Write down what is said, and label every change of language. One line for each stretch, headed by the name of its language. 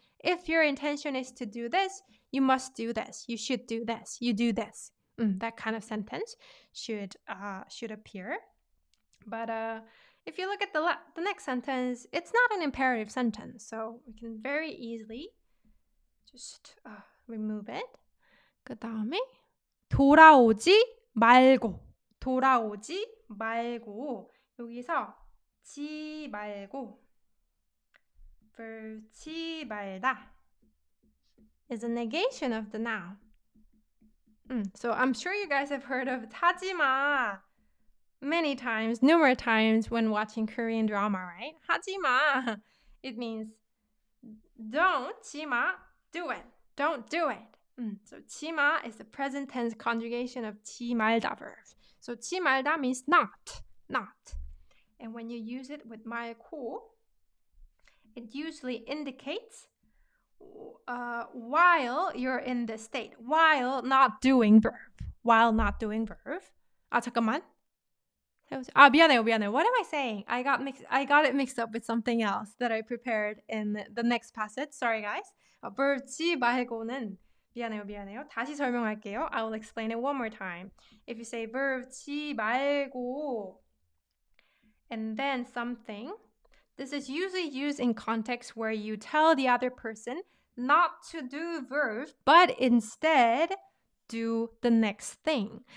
English: If your intention is to do this, you must do this. You should do this. You do this. That kind of sentence should appear. But if you look at the next sentence, it's not an imperative sentence. So we can very easily just remove it.
Korean: 그 다음에 돌아오지 말고. 돌아오지 말고. 여기서
English: 지 말고 verb 지 말다 is a negation of the noun. So I'm sure you guys have heard of
Korean: 하지마
English: many times, numerous times when watching Korean drama, right?
Korean: 하지마.
English: It means don't, 지마, do it. Don't do it. So 지마 is the present tense conjugation of 지 말다 verb. So 지 말다 means not. And when you use it with 말고, it usually indicates while you're in this state, while not doing verb.
Korean: 잠깐만. 미안해요.
English: What am I saying? I got it mixed up with something else that I prepared in the next passage. Sorry, guys. verb
Korean: 지 말고는 미안해요. 다시 설명할게요.
English: I will explain it one more time. If you say verb 지 말고 and then something, this is usually used in context where you tell the other person not to do verb, but instead do the next thing.